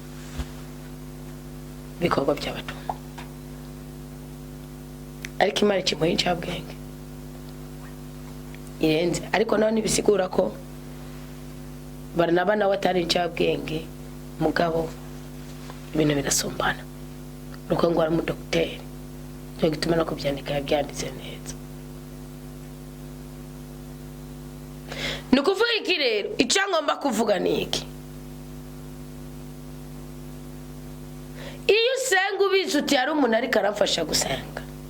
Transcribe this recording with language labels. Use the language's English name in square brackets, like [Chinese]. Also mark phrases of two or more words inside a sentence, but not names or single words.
[Rundi] bikorwa by'abatumwa ariko Imana ikimuha incabwenge irenze ariko naho nibisigura ko Baranaba nawe atari incabwenge mugabo ibintu birasumbana nuko ngo ari mu docteur cyo gituma no kubyandika yabyanditse neza nukuvuga iki rero icangomba kuvuga niki iyo usenga ubizi uti hari umuntu ariko arafasha gusenga